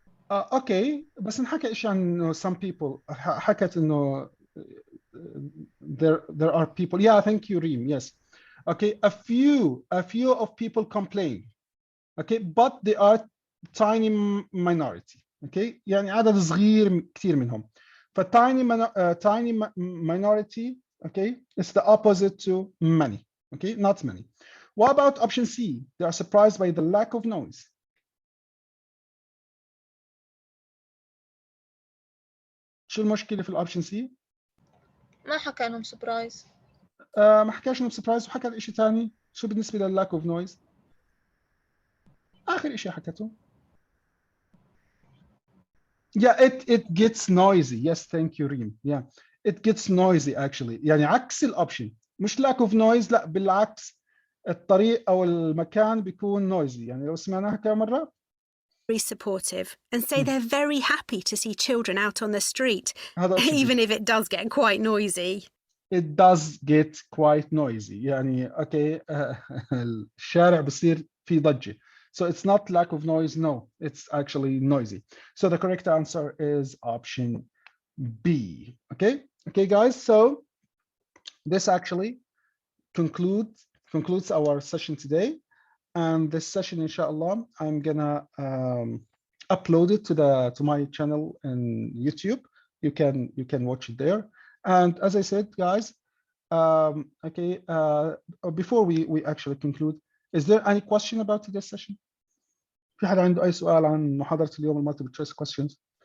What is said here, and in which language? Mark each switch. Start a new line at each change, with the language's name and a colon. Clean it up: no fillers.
English: Okay,
Arabic: بس نحكي إيش عن
English: some people
Arabic: حكت إنه
English: there are people. Yeah, thank you, Reem. Yes. Okay, a few of people complain. Okay, but they are tiny minority.
Arabic: Okay, يعني عدد صغير كثير منهم.
English: tiny minority. Okay, it's the opposite to many. Okay, not many. What about option C? They are surprised by the lack of noise.
Arabic: شو المشكلة في الأوبشن سي؟ ما حكى لهم سبرايز. ما حكاش انه سبرايز وحكى شيء ثاني. شو بالنسبة
English: لللاك of noise?
Arabic: آخر شيء حكته.
English: Yeah, it gets noisy. Yes, thank you, Reem. Yeah, it gets noisy actually.
Arabic: يعني عكس الأوبشن. مش
English: lack of noise،
Arabic: لا بالعكس الطريق أو المكان بيكون noisy. يعني لو سمعناها كم مرة.
English: Very supportive and say they're very happy to see children out on the street, even if it does get quite noisy. It does get quite noisy. يعني okay الشارع بصير في ضجة. So it's not lack of noise. No, it's actually noisy. So the correct answer is option B. Okay, guys. So this actually concludes our session today. and this session, inshallah, I'm gonna upload it to my channel in YouTube. You can watch it there. And as I said, guys, okay, before we actually conclude, is there any question about today's session?
Arabic: في حد عنده أي سؤال عن محاضرة اليوم
English: multiple choice questions?